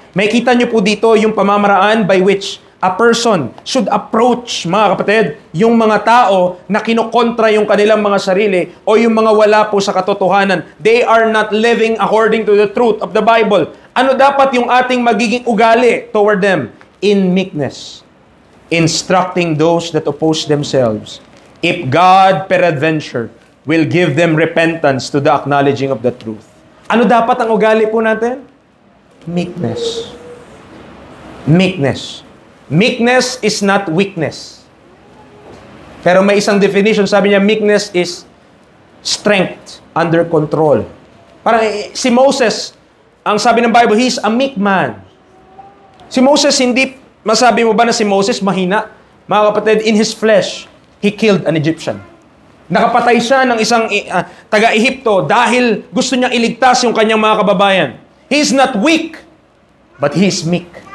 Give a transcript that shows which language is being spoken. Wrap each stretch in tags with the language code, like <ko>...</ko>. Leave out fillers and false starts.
<tl>May kita nyo po dito yung pamamaraan</tl> <en>by which a person should approach,</en> <tl>mga kapatid, yung mga tao na kinokontra yung kanilang mga sarili o yung mga wala po sa katotohanan.</tl> <en>They are not living according to the truth of the Bible.</en> <tl>Ano dapat yung ating magiging ugali</tl> <en>toward them? In meekness, instructing those that oppose themselves, if God peradventure will give them repentance to the acknowledging of the truth.</en> <tl>Ano dapat ang ugali po natin?</tl> <en>Meekness. Meekness. Meekness is not weakness.</en> <tl>Pero may isang definition, sabi niya,</tl> <en>meekness is strength under control.</en> <tl>Parang si Moses, ang sabi ng Bible,</tl> <en>he's a meek man.</en> <tl>Si Moses, hindi, masabi mo ba na si Moses mahina? Mga kapatid,</tl> <en>in his flesh, he killed an Egyptian.</en> <tl>Nakapatay siya ng isang taga-Ehipto dahil gusto niyang iligtas yung kanyang mga kababayan.</tl> <en>He is not weak, but he is meek.</en>